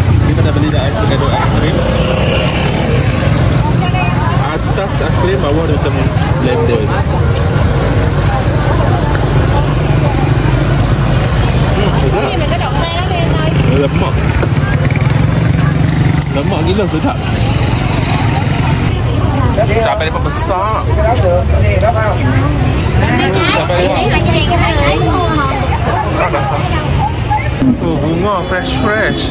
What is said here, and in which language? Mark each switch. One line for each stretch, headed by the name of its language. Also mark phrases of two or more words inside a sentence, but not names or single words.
Malay: Kita dah beli dah
English: avocado ice cream.
Malay: Atas
English: ice cream,
Malay: bawah dia macam blender.
Vietnamese: Cái gì mình có đậu xe đó đi em ơi.
Malay: Lemak. Lemak gila sedap. Cabai dia besar. Oh, bunga fresh.